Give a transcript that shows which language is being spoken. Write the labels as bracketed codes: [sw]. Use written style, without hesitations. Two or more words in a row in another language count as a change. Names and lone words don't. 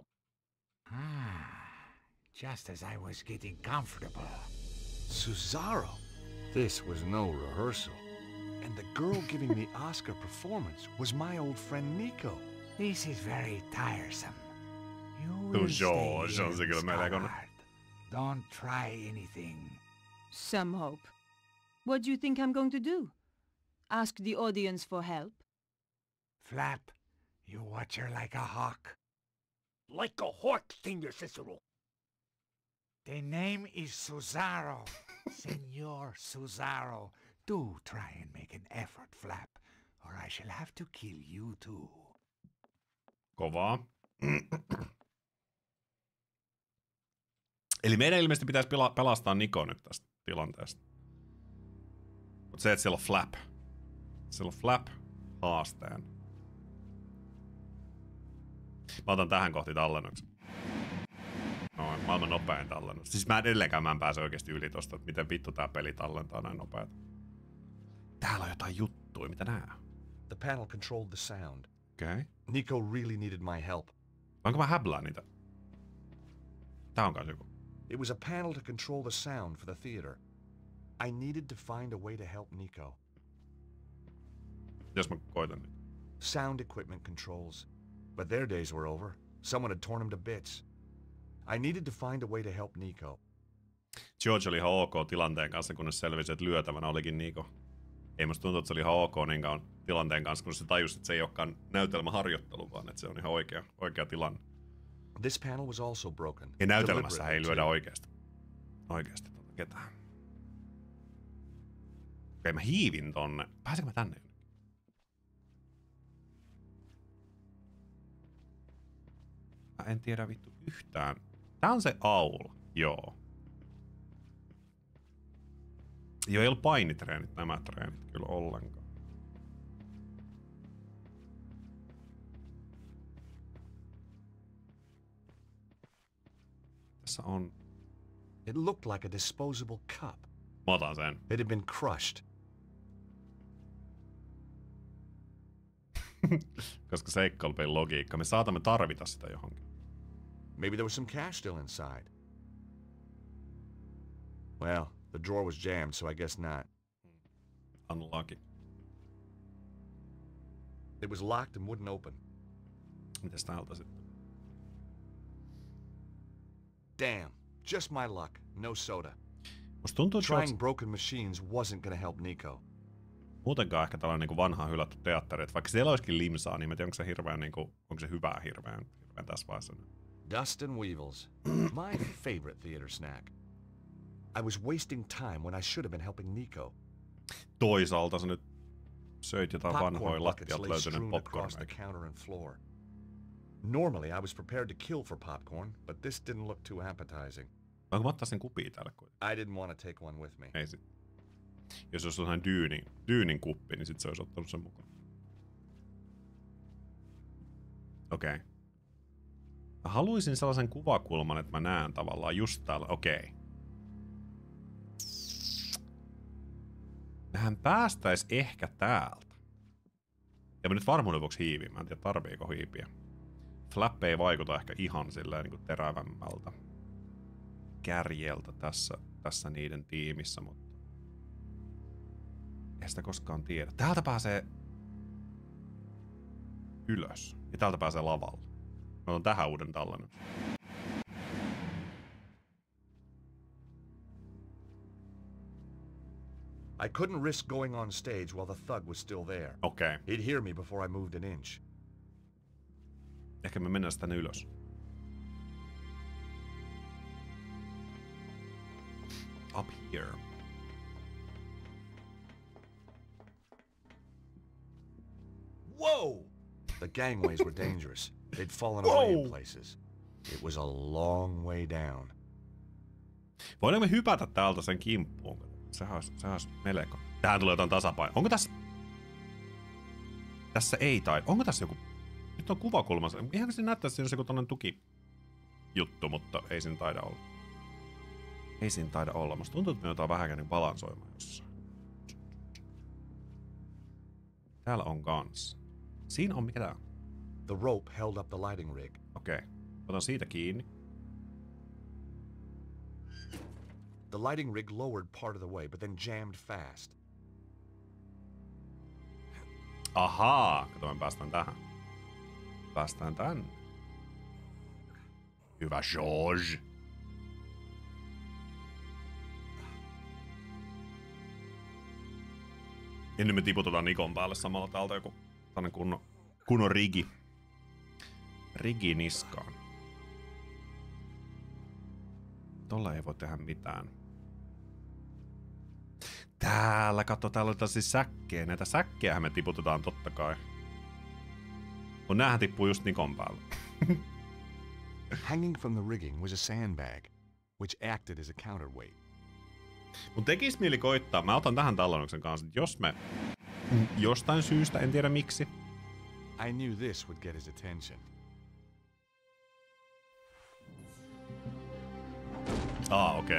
[en] Ah, just as I was getting comfortable. Cesaro! This was no rehearsal. And the girl giving the Oscar performance was my old friend Nico. This is very tiresome. You [fi] Tuo [en] will stay [fi] George on se [en] here, [fi] kyllä melkoinen. [en] Scallard. Don't try anything. Some hope. What do you think I'm going to do? Ask the audience for help? Flap, you watch her like a hawk. Like a hawk, Senior Cicero. The name is Cesaro. Senor Cesaro. Do try and make an effort, Flap, or I shall have to kill you too. [fi] Kovaa. Eli meidän ilmeisesti pitäisi pelastaa Niko nyt tästä tilanteesta. Mutta se, että siellä on Flap. Siellä on Flap haasteen. Mä otan tähän kohti tallennuksen. No, maailman nopein tallennus. Siis mä edelleenkään mä en pääse oikeesti yli tosta, että miten vittu tää peli tallentaa näin nopeeta. Täällä on jotain juttuja, mitä nää? [en] The panel controlled the sound. [fi] Okei. Okay. [en] Nico really needed my help. [fi] Voinko mä häblää niitä? Tää on kans joku. [en] It was a panel to control the sound for the theater. I needed to find a way to help Nico. [fi] Jos mä koitan nyt. [en] Sound equipment controls. But their days were over. Someone had torn them to bits. I needed to find a way to help Nico. [fi] George oli ihan ok tilanteen kanssa, kunnes selvisi, että lyötävänä olikin Nico. Ei musta tuntuu, että se oli ihan ok niin kauan tilanteen kanssa, kun se tajusi, että se ei olekaan näytelmäharjoittelu, vaan että se on ihan oikea tilanne. [en] This panel was also broken. [fi] Ja näytelmässä ei [en] Deliberately, [fi] lyödä [en] too. [fi] oikeasti ketään. Okei, mä hiivin tonne. Pääsenkö mä tänne? Mä en tiedä vittu yhtään. Tää on se aula. Joo. Joo, ei ollut painitreenit nämä treenit kyllä ollenkaan. Tässä on... [en] It looked like a disposable cup. [fi] Mä otan sen. [en] It had been crushed. [fi] Koska seikkailupelin logiikka. Me saatamme tarvita sitä johonkin. [en] Maybe there was some cash still inside. Well, the drawer was jammed, so I guess not. Unlucky. It was locked and wouldn't open. [fi] Mitäs täältä sitten? [en] Damn. Just my luck. No soda. [fi] Musta tuntuu, että [en] Trying broken machines wasn't gonna help Nico. [fi] muutenkaan ehkä tällainen niinku vanha hylätty teatteri, että vaikka siellä olisikin limsaa, niin mä tiedän, onko se hirveän niinku, onko se hyvää hirveän tässä vaiheessa. [en] Dust and Weevils. My favorite theater snack. I was wasting time when I should have been helping Nico. [fi] Toisaalta sä nyt söit jotain vanhoja [en] Popcorn buckets [fi] lattialta [en] lay [fi] löytynyt [en] strewn across the [fi] popcornia. [en] counter and floor. Normally I was prepared to kill for popcorn, but this didn't look too appetizing. [fi] Voinko mä ottaa sen kupia täällä kuitenkin? [en] I didn't want to take one with me. [fi] Ei sit. Jos olisi sellainen dyynin kuppi, niin sit se olisi ottanut sen mukaan. Okei. Okay. Mä haluaisin sellaisen kuvakulman, että mä näen tavallaan just täällä. Okei. Okay. Mehän päästäis ehkä täältä. Ja mä nyt varmuuden vuoksi hiivin. Mä en tiedä tarviiko hiipiä. Flap ei vaikuta ehkä ihan silleen niin kuin terävämmältä kärjeltä tässä niiden tiimissä, mutta ei sitä koskaan tiedä. Täältä pääsee ylös ja täältä pääsee lavalle. Mä otan tähän uuden tallenne. [en] I couldn't risk going on stage while the thug was still there. [fi] Okei. [en] He'd hear me before I moved an inch. [fi] Ehkä me mennään tänne ylös. [en] Up here. Whoa! The gangways were dangerous. They'd fallen away in places. It was a long way down. [fi] Voidaanko me hypätä täältä sen kimppuun? Sehän olisi melko. Tähän tulee jotain tasapaino. Onko tässä... Tässä ei tai... Onko tässä joku... Nyt on kuvakulmassa. Ihan se näyttää, että siinä olisi joku tonnen tukijuttu, mutta ei siinä taida olla. Ei siinä taida olla. Musta tuntuu, että me joudutaan vähänkään niin balansoimaan jossain. Täällä on kans. Siinä on mikä tää on? [en] The rope held up the lighting rig. [fi] Okei. Otan siitä kiinni. [en] The lighting rig lowered part of the way, but then jammed fast. [fi] Ahaa! Kato, me päästään tähän. Päästään tänne. Hyvä George. Ja nyt me tiputetaan Nikon päälle samalla täältä joku tänne kunnon rigi. Rigi niskaan. Tolla ei voi tehdä mitään. Täällä, katso, täällä on siis säkkejä. Näitä säkkejähän me tiputetaan totta kai. Kun näähän tippuu just Nikon päälle. [en] Hanging from the rigging was a sandbag, which acted as a counterweight. [fi] Mun tekis mieli koittaa, mä otan tähän tallennuksen kanssa, että jos me jostain syystä, en tiedä miksi. [en] I knew this would get his attention. [fi] Okei.